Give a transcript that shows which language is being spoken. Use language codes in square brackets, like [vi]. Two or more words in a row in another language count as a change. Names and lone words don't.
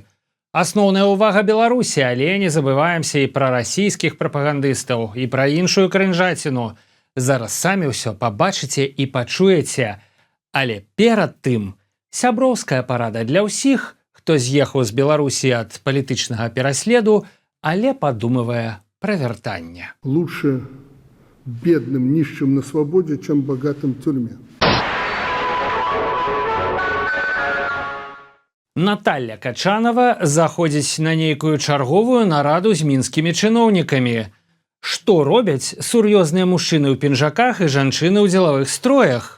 [be] Асноўная ўвага Беларусі, але не забываемся і пра расійскіх прапагандыстаў, і пра іншую крынжаціну. Зараз самі ўсё пабачыце і пачуеце. Але перад тым, сяброўская парада для ўсіх, хто з'ехаў з Беларусі ад палітычнага пераследу, але падумывае пра вяртанне. [ru] Лучше бедным, нищим на свободе, чем богатым в тюрьме. [be] Наталья Качанова заходзіць на нейкую чарговую нараду з мінскімі чыноўнікамі. Што робяць сур'ёзныя мужчыны ў пінжаках і жанчыны ў дзелавых строях?